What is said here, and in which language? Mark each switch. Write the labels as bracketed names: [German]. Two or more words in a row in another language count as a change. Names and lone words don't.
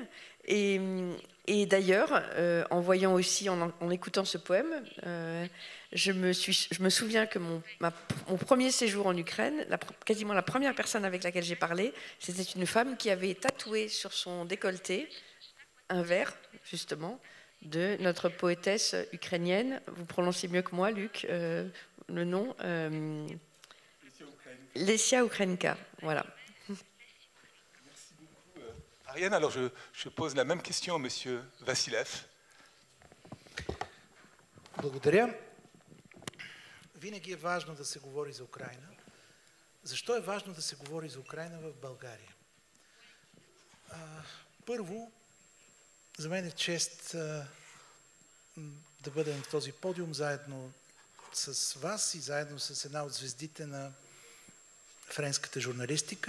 [French] Et d'ailleurs, en voyant aussi, en écoutant ce poème, je me souviens que mon premier séjour en Ukraine, quasiment la première personne avec laquelle j'ai parlé, c'était une femme qui avait tatoué sur son décolleté un vers, justement, de notre poétesse ukrainienne. Vous prononcez mieux que moi, Luc, le nom. Lesia Ukrainka, voilà. Ariane, alors je pose la même question à Monsieur Vassilev. [Bulgarian] Благодаря. Винаги е важно да се говори за Украйна. Защо е важно да се говори за Украйна в България? Първо, за мен е чест да бъда на този подиум заедно с вас и заедно с една от звездите на френската журналистика.